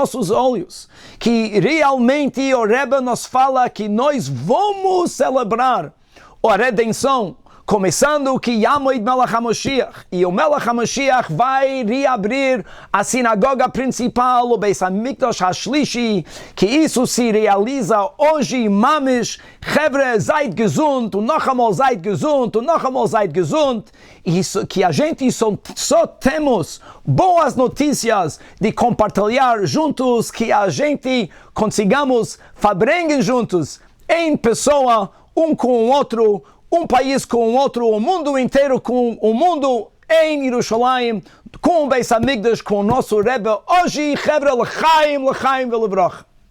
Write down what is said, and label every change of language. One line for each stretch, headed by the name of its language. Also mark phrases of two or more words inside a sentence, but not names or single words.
Portuguese: nossos olhos que realmente o Rebbe nos fala que nós vamos celebrar a redenção, começando que Yamoid
Hebrew: Melech HaMashiach,
Portuguese: e o
Hebrew: Melech HaMashiach
Portuguese: vai reabrir a sinagoga principal, o
Hebrew: בית המקדש השלישי,
Portuguese: que isso se realiza hoje,
Yiddish: ממש, חבֿרה, זייט געזונט, און נאָך איינמאָל זייט געזונט, און נאָך איינמאָל זייט געזונט,
Portuguese: e isso, que a gente só temos boas notícias de compartilhar juntos, que a gente consigamos fabrenguem juntos, em pessoa, um com o outro, um país com o outro, o mundo inteiro com o mundo em Yerushalayim, com o
Hebrew: בית המקדש,
Portuguese: com o nosso Rebbe, hoje, Chevre,
Hebrew: לחיים, לחיים, ולברכה.